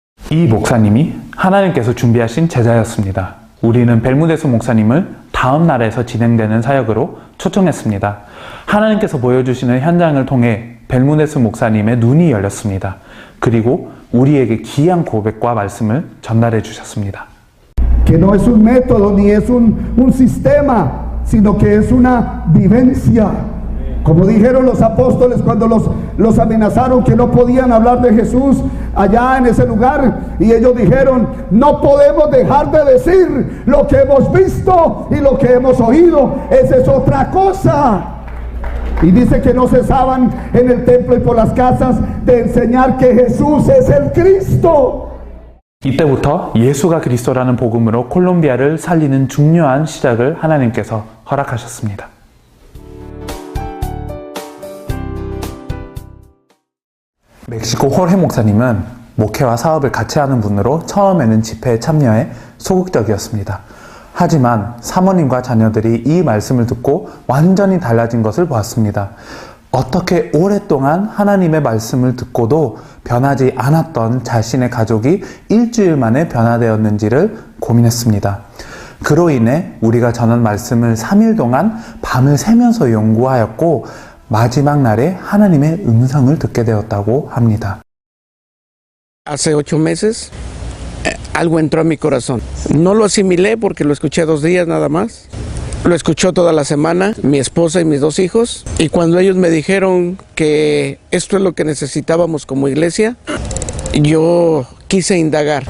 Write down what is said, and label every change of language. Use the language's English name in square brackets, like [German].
[Korean] 이 목사님이 하나님께서 준비하신 제자였습니다. 우리는 벨무데스 목사님을 다음 나라에서 진행되는 사역으로 초청했습니다. 하나님께서 보여주시는 현장을 통해 벨무데스 목사님의 눈이 열렸습니다. 그리고 우리에게 귀한 고백과 말씀을 전달해 주셨습니다. [Spanish] Que no es un método ni es un sistema, sino que es una vivencia. Como dijeron los apóstoles cuando los amenazaron que no podían hablar de Jesús allá en ese lugar, y ellos dijeron, no podemos dejar de decir lo que hemos visto y lo que hemos oído, esa es otra cosa. Y dice que no cesaban en el templo y por las casas de enseñar que Jesús es el Cristo. [Korean] 이때부터 예수가 그리스도라는 복음으로 콜롬비아를 살리는 중요한 시작을 하나님께서 허락하셨습니다. 멕시코 호르헤 목사님은 목회와 사업을 같이 하는 분으로 처음에는 집회에 참여해 소극적이었습니다. 하지만 사모님과 자녀들이 이 말씀을 듣고 완전히 달라진 것을 보았습니다. 어떻게 오랫동안 하나님의 말씀을 듣고도 변하지 않았던 자신의 가족이 일주일 만에 변화되었는지를 고민했습니다. 그로 인해 우리가 전한 말씀을 3일 동안 밤을 새면서 연구하였고 마지막 날에 하나님의 음성을 듣게 되었다고 합니다. [Spanish] Hace 8 meses algo entró a mi corazón. No lo asimilé porque lo escuché 2 días nada más. Lo escuchó toda la semana mi esposa y mis 2 hijos. Y cuando ellos me dijeron que esto es lo que necesitábamos como iglesia, yo quise indagar.